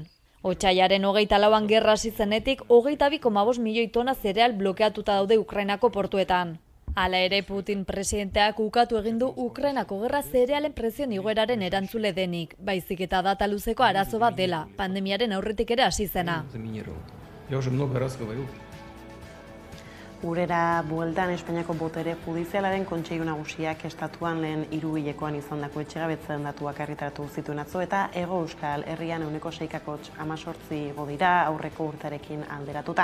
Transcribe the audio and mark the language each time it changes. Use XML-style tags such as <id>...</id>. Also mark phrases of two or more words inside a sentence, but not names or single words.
<eu>Otsailaren 24an gerra hasi zenetik 22,5 milioi tona zereal blokeatuta daude Ukrainako portuetan. Hala ere, Putin presidenteak ukatu egin du Ukrainako gerra zerealen prezioen igoeraren erantzule denik, baizik eta data luzeko arazo bat dela, pandemiaren aurretik ere hasi zena.</eu> <ru>Я уже много раз говорил.</ru> <eu>Urera bueltan Espainiako botere judizialaren kontseilu nagusiak estatuan lehen 3 hilekoan izandako etxegabetzen datuak argitaratu zituen atzo eta Hego Euskal Herrian 6,18 igo dira aurreko urtearekin alderatuta.</eu>